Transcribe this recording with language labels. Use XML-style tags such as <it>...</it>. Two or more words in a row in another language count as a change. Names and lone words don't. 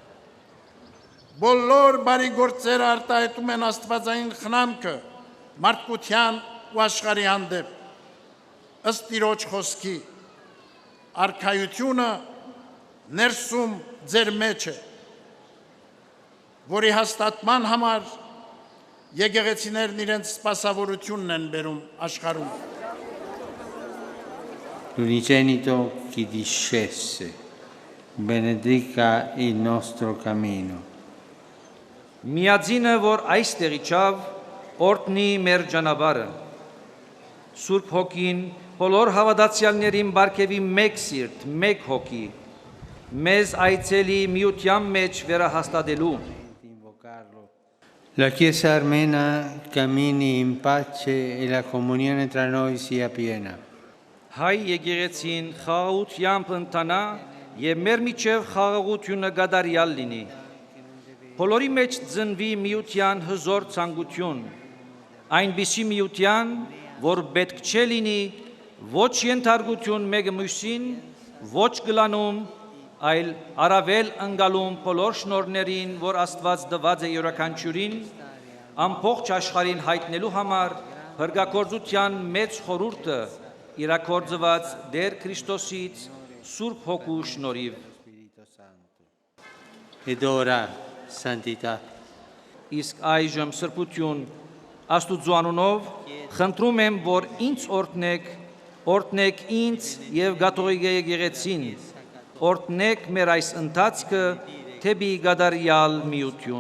<hy>Բոլոր բարի գործերը արտահայտում են աստվածային խնամքը մարդկության ու աշխարհի հանդեպ։ Ըստ Տիրոջ խոսքի, արքայությունը ներսում ձեր մեջ է, որի հաստատման համար եկեղեցիներն իրենց սպասավորությունն են բերում աշխարհում։</hy> <it>L'unigenito chi discese, benedica il nostro cammino.</it> <hy>Միածինը, որ այստեղ իջավ, օրհնի մեր ճանապարհը։ Սուրբ Հոգին բոլոր հավատացյալներին բարգեւի մեկ սիրտ, մեկ հոգի, մեզ այցելի միության մեջ վերահաստատելու։</hy> <it>La Chiesa armena cammini in pace e la comunione tra noi sia piena.</it> <hy>Հայ եկեղեցին խաղաղությամբ ընթանա եւ մեր միջև խաղաղությունը գադարյալ լինի։ Բոլորի մեջ ծնվի միության հզոր ցանկություն, այնպիսի միության, որ պետք չէ լինի ոչ ենթարկություն մեկը մյուսին, ոչ գլանում, այլ առավել ընկալում բոլոր շնորհներին, որ Աստված տված է յուրաքանչյուրին, ամբողջ աշխարհին հայտնելու համար հրգակորձության մեծ խորհուրդը իրակորձված Տեր Քրիստոսից Սուրբ Հոգու շնորհիվ։</hy> <it>Ed ora santità.</it> <hy>Իսկ այժմ սրբություն Աստուծո անունով խնդրում եմ, որ ինձ օրհնեք ինձ եւ Կաթողիկ եկեղեցին, օրհնեք մեր այս ընթացքը թեպի գադարյալ միություն։</hy>